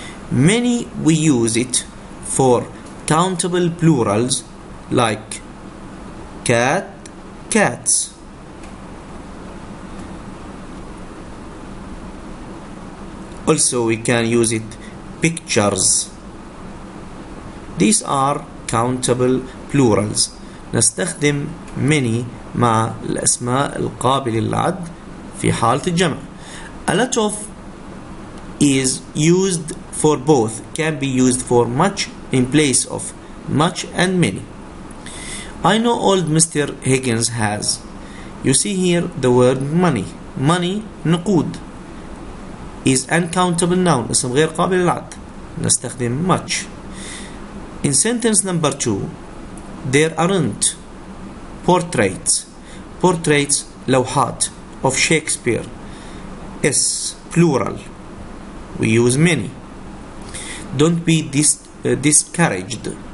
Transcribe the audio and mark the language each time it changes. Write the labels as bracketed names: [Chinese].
[English] Many, we use it for countable plurals like cat, cats. Also we can use it pictures. These are countable plurals. [Arabic] نستخدم many مع الأسماء القابلة للعد في حالة الجمع. [English] A lot of is used for both, can be used for much in place of much and many. I know old Mr. Higgins has. You see here the word money. [Arabic] Money نقود [English] is uncountable noun, [Arabic] اسم غير قابل للعد. نستخدم [English] much. In sentence number 2, there aren't portraits. Portraits لوحات of Shakespeare. S plural. We use many. Don't be discouraged.